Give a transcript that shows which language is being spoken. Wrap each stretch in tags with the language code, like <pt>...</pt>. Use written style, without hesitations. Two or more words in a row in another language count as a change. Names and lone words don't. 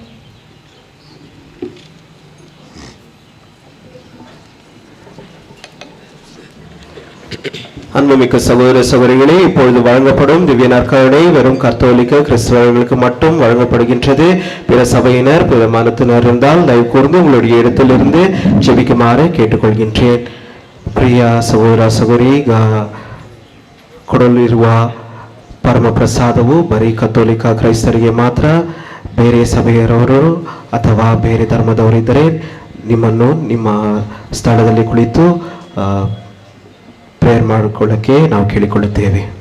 <ta>அன்புமிக்க சகோதர சகோதரிகளே, இப்பொழுது வழங்கப்படும் திவ்ய நற்கருணை வெறும் கத்தோலிக்க கிறிஸ்தவர்களுக்கு மட்டும் வழங்கப்படுகின்றது. பிற சபையினர் பிற மதத்தினர் இருந்தால் தயவு கூர்ந்து உங்களுடைய இடத்திலிருந்து ஜெபிக்குமாறு கேட்டுக்கொள்கின்றேன்.</ta> <kn>ಪ್ರಿಯ ಸಹೋದರ ಸಹೋದರಿ, ಕೊಡಲಿರುವ ಪರಮ ಪ್ರಸಾದವು ಬರೀ ಕತ್ತೋಲಿಕ ಕ್ರೈಸ್ತರಿಗೆ ಮಾತ್ರ. ಬೇರೆ ಸಭೆಯರವರು ಅಥವಾ ಬೇರೆ ಧರ್ಮದವರಿದ್ದರೆ ನಿಮ್ಮನ್ನು ನಿಮ್ಮ ಸ್ಥಳದಲ್ಲಿ ಕುಳಿತು ಪ್ರೇಯರ್ ಮಾಡಿಕೊಳ್ಳಕ್ಕೆ ನಾವು ಕೇಳಿಕೊಳ್ಳುತ್ತೇವೆ.</kn>